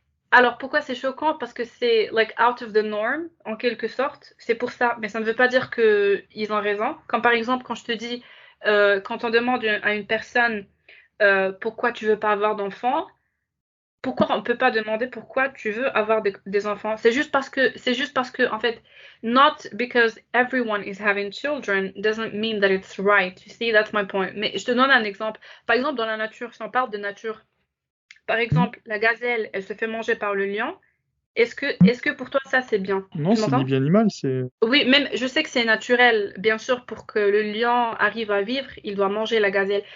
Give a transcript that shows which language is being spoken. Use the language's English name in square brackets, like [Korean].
[French] Alors pourquoi c'est choquant? Parce que c'est like out of the norm en quelque sorte. C'est pour ça, mais ça ne veut pas dire que ils ont raison. Comme par exemple quand je te dis, quand on demande à une personne pourquoi tu veux pas avoir d'enfants, pourquoi on peut pas demander pourquoi tu veux avoir des enfants? C'est juste parce que en fait, [English] not because everyone is having children doesn't mean that it's right. You see, that's my point. [French] Mais je te donne un exemple. Par exemple, dans la nature, si on parle de nature, par Hmm. exemple, la gazelle, elle se fait manger par le lion. Est-ce que pour toi ça c'est bien? Non, Tu c'est ni m'entends? bien ni mal. C'est Oui, même je sais que c'est naturel, bien sûr, pour que le lion arrive à vivre, il doit manger la gazelle.